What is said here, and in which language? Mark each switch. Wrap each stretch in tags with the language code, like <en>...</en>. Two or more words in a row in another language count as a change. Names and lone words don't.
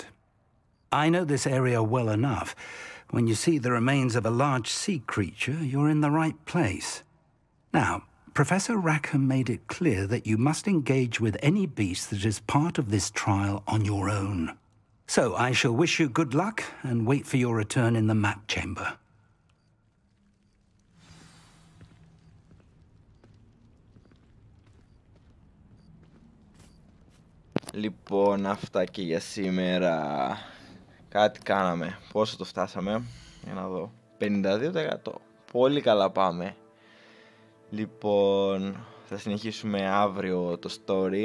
<en>I know this area well enough. When you see the remains of a large sea creature, you're in the right place. Now, Professor Rackham made it clear that you must engage with any beast that is part of this trial on your own. So I shall wish you good luck and wait for your return in the map chamber.</en> <el>Λοιπόν, αυτά και για σήμερα. Κάτι κάναμε. Πόσο το φτάσαμε? Για να δω. 52%. Πολύ καλά πάμε. Λοιπόν, θα συνεχίσουμε αύριο το story.</el>